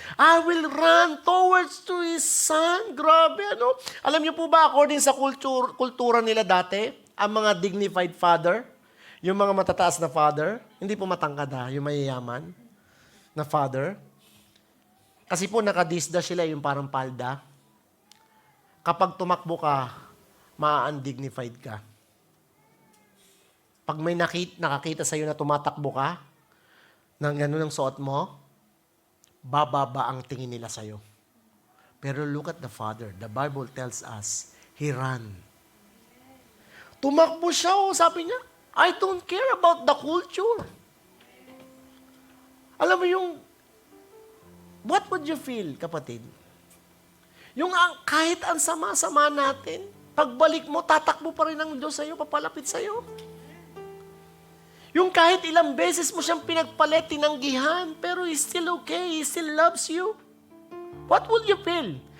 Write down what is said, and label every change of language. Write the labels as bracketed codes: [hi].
[en] I will run towards to his son. [tl] Grabe, Alam niyo po ba, according sa kultura nila dati, ang mga dignified father, yung mga matataas na father, hindi po matangkad yung mayayaman na father. Kasi po nakadisda sila, yung parang palda. Kapag tumakbo ka, ma-undignified ka. Pag may nakakita sa'yo na tumatakbo ka, ng gano'n ang suot mo, bababa ang tingin nila sa'yo. [en] Pero look at the Father. The Bible tells us, He ran. [tl] Tumakbo siya, sabi niya, [en] I don't care about the culture. [tl] Alam mo yung, [en] what would you feel, kapatid? [tl] Yung kahit ang sama-sama natin, pagbalik mo, tatakbo pa rin ang Diyos sa'yo, papalapit sa'yo. Yung kahit ilang beses mo siyang pinagpalit, tinanggihan, pero [en] He's still okay, He still loves you. What would you feel?